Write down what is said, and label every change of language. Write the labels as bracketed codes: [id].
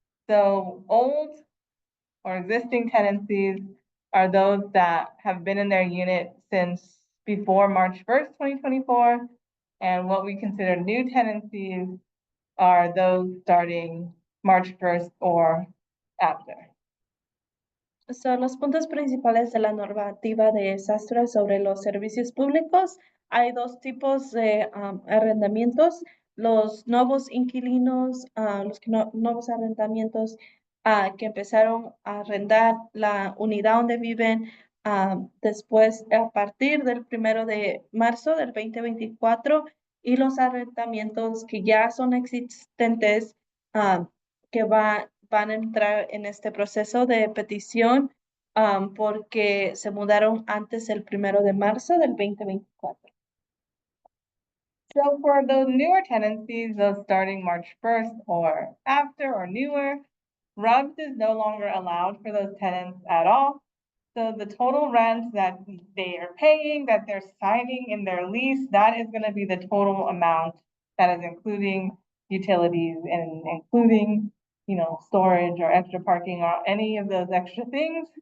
[en] So old or existing tenancies are those that have been in their unit since before March 1st, 2024. And what we consider new tenancies are those starting March 1st or after. [es] Son los puntos principales de la normativa de desastre sobre los servicios públicos. Hay dos tipos de arrendamientos, los nuevos inquilinos, nuevos arrendamientos que empezaron a arrendar la unidad donde viven después, a partir del 1 de marzo del 2024, y los arrendamientos que ya son existentes que van a entrar en este proceso de petición porque se mudaron antes del 1 de marzo del 2024. [en] So for those newer tenancies, those starting March 1st or after or newer, RUBS is no longer allowed for those tenants at all. So the total rent that they are paying, that they're signing in their lease, that is gonna be the total amount that is including utilities and including, storage or extra parking or any of those extra things.